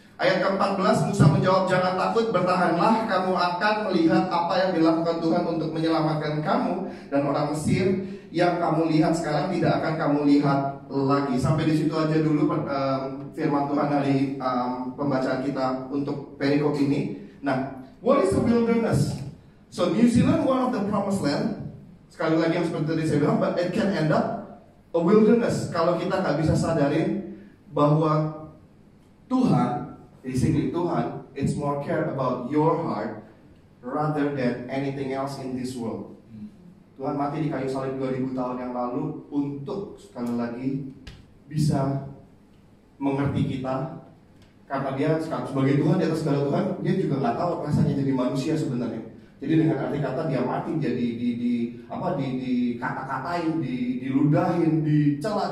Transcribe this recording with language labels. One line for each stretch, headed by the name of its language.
Indonesian: Ayat ke-14, Musa menjawab, jangan takut, bertahanlah, kamu akan melihat apa yang dilakukan Tuhan untuk menyelamatkan kamu. Dan orang Mesir yang kamu lihat sekarang tidak akan kamu lihat lagi. Sampai di situ aja dulu firman Tuhan dari pembacaan kita untuk perikop ini.
English: Nah, what is the wilderness? So New Zealand one of the promised land.
Indonesian: Sekali lagi yang seperti tadi saya bilang,
English: but it can end up a wilderness
Indonesian: kalau kita nggak bisa sadarin bahwa Tuhan, basically Tuhan,
English: it's more care about your heart rather than anything else in this world.
Indonesian: Tuhan mati di kayu salib 2000 tahun yang lalu untuk sekali lagi bisa mengerti kita, karena dia sebagai Tuhan di atas segala Tuhan, dia juga nggak tahu rasanya jadi manusia sebenarnya. Jadi dengan arti kata dia mati jadi dikata-katain, diludahin, dicela.